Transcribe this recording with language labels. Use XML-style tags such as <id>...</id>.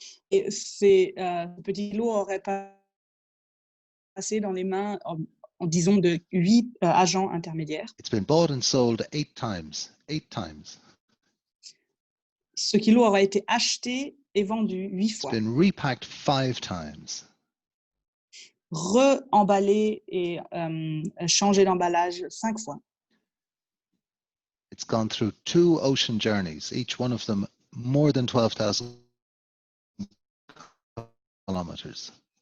<fr>Et ces petits lots auraient passé dans les mains, disons, de 8 agents intermédiaires.</fr> <en>It's been bought and sold 8 times. 8 times.</en> <fr>Ce kilo aurait été acheté et vendu 8 fois.</fr> <en>It's been repacked 5 times.</en> <fr>Re-emballé et changé d'emballage 5 fois.</fr> <en>It's gone through 2 ocean journeys, each one of them more than 12,000 kilometers.</en>